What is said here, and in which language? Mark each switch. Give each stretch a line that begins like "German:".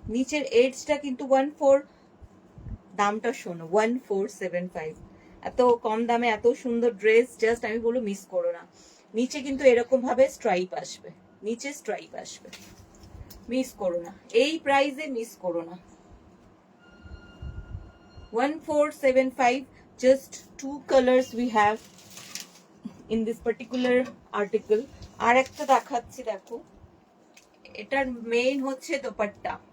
Bangla: নিচের এডজটা কিন্তু 14, দামটা শোনো 1475। এত কম দামে এত সুন্দর ড্রেস, জাস্ট আমি বলবো মিস করো না। নিচে কিন্তু এরকম ভাবে স্ট্রাইপ আসবে, নিচে স্ট্রাইপ আসবে, মিস করো না, এই প্রাইসে মিস করো না।
English: 1475, just 2 colors we have in this particular article.
Bangla: আর একটা দেখাচ্ছি, দেখো এটার মেইন হচ্ছে দোপাট্টা।